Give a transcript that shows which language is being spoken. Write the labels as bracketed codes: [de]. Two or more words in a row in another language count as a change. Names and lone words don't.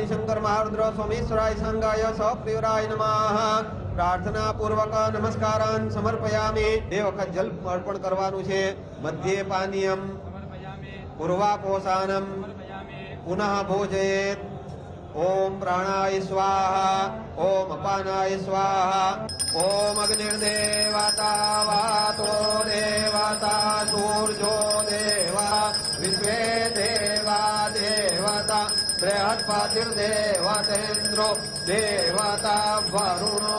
[sa] शंकर महारुद्र सोमेश्वराय संगाय सप्रियराय नमः. प्रार्थना पूर्वक नमस्कारान् समर्पयामि. [gu] બે વખત જલ અર્પણ કરવાનું છે. [sa] मध्ये पानीयम पूर्वापोषानम पुनः भोजयेत. ओम प्राणाय स्वाहा ओम अपानाय स्वाहा ओम अग्निर्देवता वातो देवता सूर्यो देवा विश्वे देवा देवता बृहस्पतिर्देवतेन्द्रो देवता वरुणो